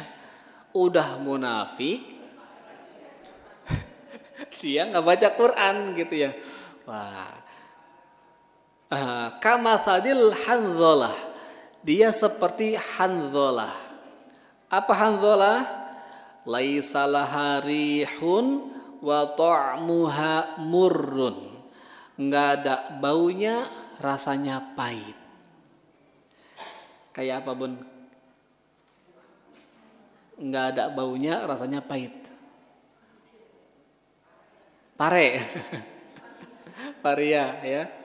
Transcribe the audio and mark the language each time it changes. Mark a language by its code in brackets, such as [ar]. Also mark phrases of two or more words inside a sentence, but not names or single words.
[id] Udah munafik siang nggak baca Quran gitu ya. [ar] Wah. كمثل الحنظلة. [id] Dia seperti Hanzalah. Apa Hanzalah? [ar] ليس لها ريح وطعمها مر. [id] Enggak ada baunya, rasanya pahit. Kayak apa, Bun? Enggak ada baunya, rasanya pahit. Pare. Paria ya.